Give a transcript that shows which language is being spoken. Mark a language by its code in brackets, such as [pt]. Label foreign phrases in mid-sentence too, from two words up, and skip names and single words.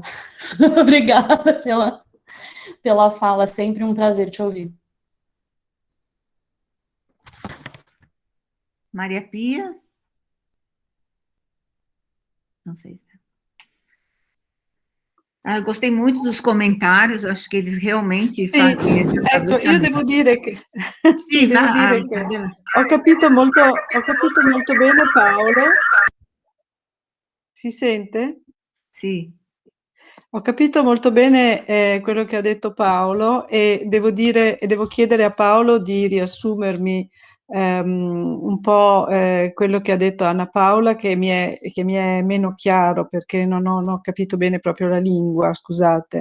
[pt] Obrigada pela fala, sempre um prazer te ouvir. Maria Pia? Não sei. Eu gostei muito dos comentários, acho que eles realmente fazem esse [it] ecco, io devo dire che, sì, devo dire che ho capito molto bene Paolo. Si sente? Sì. Ho capito molto bene quello che ha detto Paolo e devo chiedere a Paolo di riassumermi un po' quello che ha detto Anna Paola, che mi è meno chiaro perché non ho capito bene proprio la lingua, scusate.